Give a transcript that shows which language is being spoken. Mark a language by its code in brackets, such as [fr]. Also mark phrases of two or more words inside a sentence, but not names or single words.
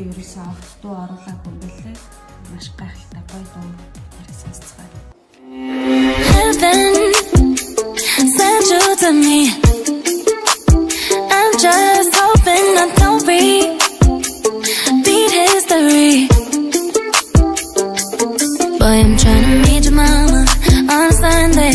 [mn] гэсэн огт дуу оруулаагүй юм билээ. Маш гайхалтай гоё дуу сонсцгоо. [en] Heaven sent you to me. I'm just hoping I don't repeat history. Boy, I'm trying to meet your mama on Sunday.